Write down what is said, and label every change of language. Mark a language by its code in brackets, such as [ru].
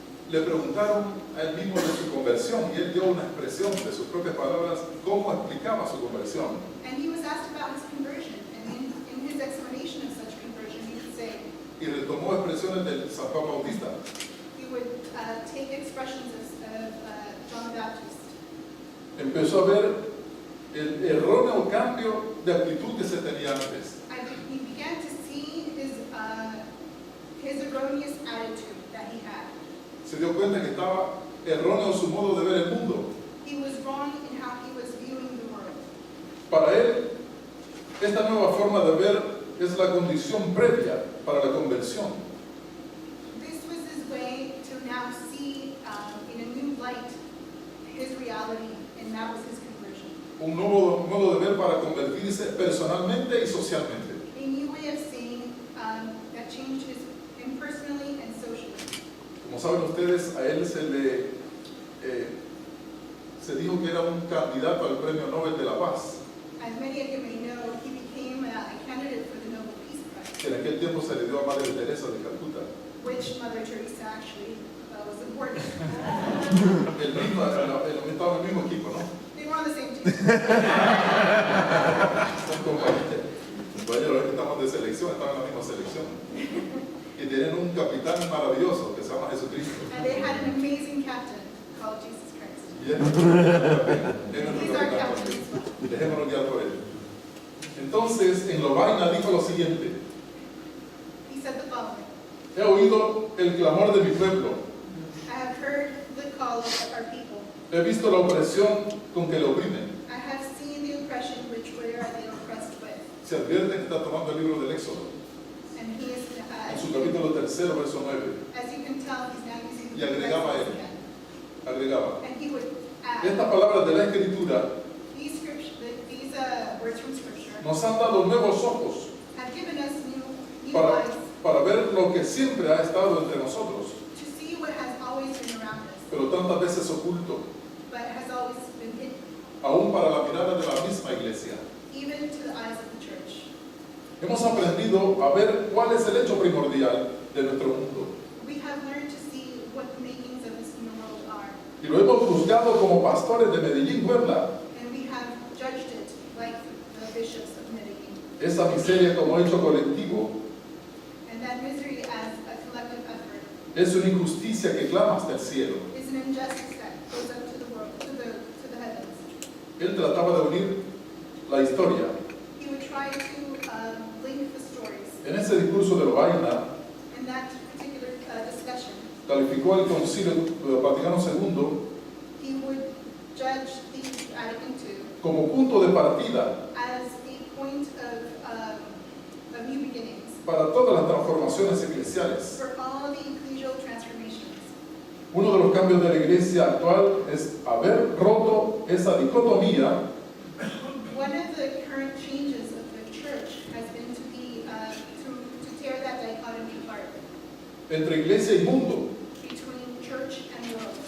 [es] le preguntaron a él mismo de su conversión y él dio una expresión de sus propias palabras, cómo explicaba su conversión. [en] And he was asked about his conversion, and in his explanation of such conversion, he would say, [es] Y retomó expresiones del San Juan Bautista. [en] he would take expressions of John the Baptist. [es] Empezó a ver el erróneo cambio de actitud que se tenía antes. [en] And he began to see his erroneous attitude that he had. [es] Se dio cuenta que estaba erróneo su modo de ver el mundo. [en] He was wrong in how he was viewing the world. [es] Para él, esta nueva forma de ver es la condición previa para la conversión. [en] This was his way to now see in a new light his reality, and that was his conversion. [es] Un nuevo modo de ver para convertirse personalmente y socialmente. [en] A new way of seeing that changed him personally and socially. [es] Como saben ustedes, a él se dijo que era un candidato al Premio Nobel de la Paz, [en] As many of you may know, he became a candidate for the Nobel Peace Prize, [es] que en aquel tiempo se le dio a Madre Teresa de Calcuta. [en] which Mother Teresa actually was important. [es] Estaba en el mismo equipo, ¿no? [en] They were on the same team. [es] Son compañeros que estamos de selección, estaban en la misma selección. Y tienen un capitán maravilloso que se llama Jesucristo. [en] And they had an amazing captain called Jesus Christ. [es] Y es nuestro capitán. Es nuestro [en] He's our [es] capitán [en] captain [es] también. [en] as well. [es] Dejémonos guiar por él. Entonces, en Lovaina dijo lo siguiente: [en] He said the following: [es] he oído el clamor de mi pueblo, [en] I have heard the call of our people. [es] he visto la opresión con que le oprimen. [en] I have seen the oppression which we are the oppressed with. [es] Se advierte que está tomando el libro del Éxodo, [en] And he is, [es] en su capítulo 3, verso 9. [en] as you can tell, he's now using [es] Y agregaba [en] the [es] él. [en] again. [es] Agregaba: [en] And he would add, [es] estas palabras de la Escritura [en] these words from Scripture [es] nos han dado nuevos ojos [en] have given us new [es] para, [en] eyes [es] para ver lo que siempre ha estado entre nosotros, [en] to see what has always been around us, [es] pero tantas veces oculto, [en] but has always been hidden, [es] aún para la mirada de la misma iglesia. [en] even to the eyes of the church. [es] Hemos aprendido a ver cuál es el hecho primordial de nuestro mundo [en] We have learned to see what the makings of this new world are, [es] y lo hemos juzgado como pastores de Medellín, Puebla, [en] and we have judged it like the bishops of Medellin, [es] esa miseria como hecho colectivo. [en] and that misery as a collective effort [es] Es una injusticia que clama hasta el cielo. [en] is an injustice that goes up to the world, to the heavens. [es] Él trataba de unir la historia. [en] He would try to link the stories. [es] En ese discurso de Lovaina, [en] In that particular discussion, [es] calificó al Concilio Vaticano II [en] he would judge the Vatican II [es] como punto de partida [en] as a point of new beginnings [es] para todas las transformaciones eclesiales. [en] for all the ecclesial transformations. [es] Uno de los cambios de la iglesia actual es haber roto esa dicotomía [en] One of the current changes of the church has been to be to tear that dichotomy apart [es] entre iglesia y mundo. [en] between church and world.